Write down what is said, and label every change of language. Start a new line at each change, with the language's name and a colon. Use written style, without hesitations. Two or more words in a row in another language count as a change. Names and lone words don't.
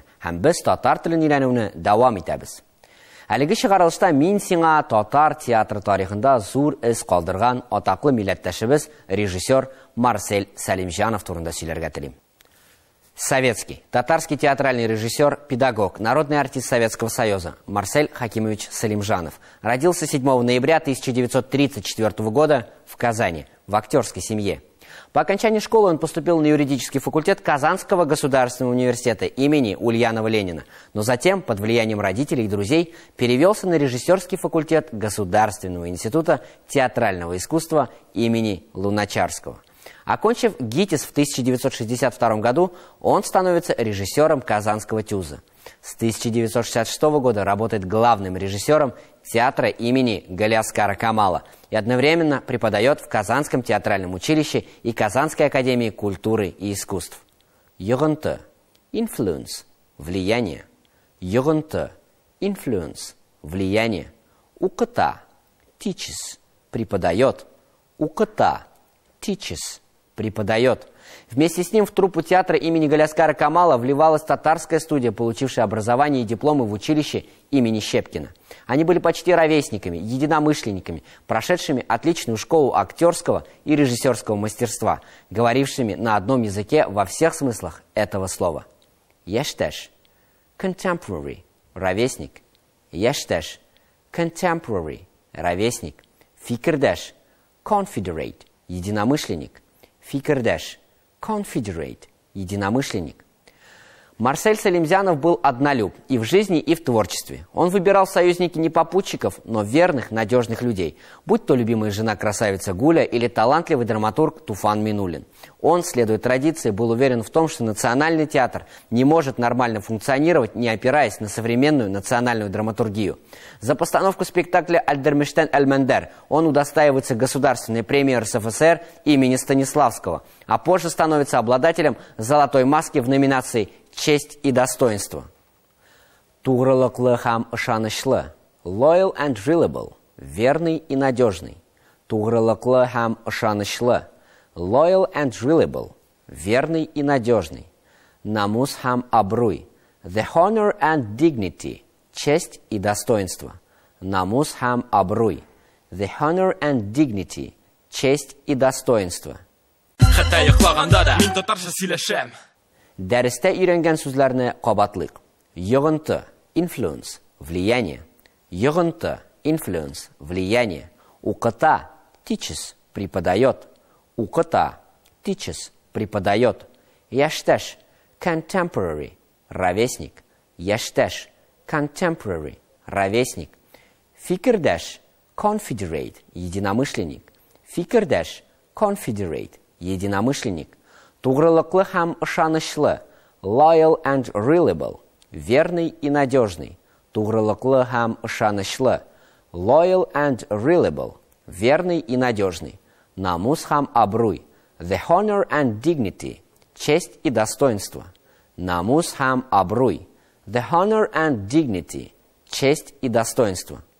Tatar: Һәм без татар телен өйрәнүне дәвам итәбез. Әлеге чыгарылышта мин сиңа татар театры тарихында зур эз калдырган атаклы милләттәшебез режиссер Марсель Сәлимҗанов турында сөйләргә телим.
Russian: Советский, татарский театральный режиссер, педагог, народный артист Советского Союза Марсель Хакимович Сәлимҗанов родился 7 ноября 1934 года в Казани, в актерской семье. По окончании школы он поступил на юридический факультет Казанского государственного университета имени Ульянова-Ленина, но затем, под влиянием родителей и друзей, перевелся на режиссерский факультет Государственного института театрального искусства имени Луначарского. Окончив ГИТИС в 1962 году, он становится режиссером Казанского ТЮЗа. С 1966 года работает главным режиссером театра имени Галиаскара Камала и одновременно преподает в Казанском театральном училище и Казанской академии культуры и искусств.
Tatar: Йогынты – influence – влияние. Йогынты – influence – влияние. Укыта – teaches – преподает. Укыта –
English: teaches –
Russian: преподает. Вместе с ним в труппу театра имени Галиаскара Камала вливалась татарская студия, получившая образование и дипломы в училище имени Щепкина. Они были почти ровесниками, единомышленниками, прошедшими отличную школу актерского и режиссерского мастерства, говорившими на одном языке во всех смыслах этого слова.
Tatar: Яштеш – contemporary – ровесник. Яштеш – contemporary – ровесник. Фикердеш – confederate –
Russian: единомышленник.
Tatar: Фикердеш – confederate – единомышленник.
Russian: Марсель Сәлимҗанов был однолюб и в жизни, и в творчестве. Он выбирал в союзники не попутчиков, но верных, надежных людей, будь то любимая жена красавица Гуля или талантливый драматург Туфан Минулин. Он, следуя традиции, был уверен в том, что национальный театр не может нормально функционировать, не опираясь на современную национальную драматургию. За постановку спектакля «Альдермиштен Эльмендер» он удостаивается Государственной премии РСФСР имени Станиславского, а позже становится обладателем «Золотой маски» в номинации «Честь и достоинство».
Tatar: Тугрылыклы һәм ышанычлы,
English: loyal and reliable,
Russian: верный и надежный.
Tatar: Тугрылыклы һәм ышанычлы,
English: loyal and reliable,
Russian: верный и надежный.
Tatar: Намус һәм абруй,
English: the honor and dignity,
Russian: честь и достоинство.
Tatar: Намус һәм абруй,
English: the honor and dignity,
Russian: честь и достоинство.
Tatar: Хәтта йоклаганда да мин татарча сөйләшәм. Дәрестә өйрәнгән сүзләрне кабатлыйк. Йогынты – influence – влияние. Йогынты – influence – влияние. Укыта – teaches – преподает. Укыта –
English: teaches –
Russian: преподает.
Tatar: Яштеш – contemporary – ровесник. Яштеш – contemporary – ровесник. Фикердеш – confederate –
Russian: единомышленник.
Tatar: Фикердеш – confederate – единомышленник. Тугрылыклы һәм ышанычлы,
English: loyal and reliable,
Russian: верный и надежный.
Tatar: Тугрылыклы һәм ышанычлы,
English: loyal and reliable,
Russian: верный и надежный.
Tatar: Намус һәм абруй,
English: the honor and dignity,
Russian: честь и достоинство.
Tatar: Намус һәм абруй,
English: the honor and dignity,
Russian: честь и достоинство.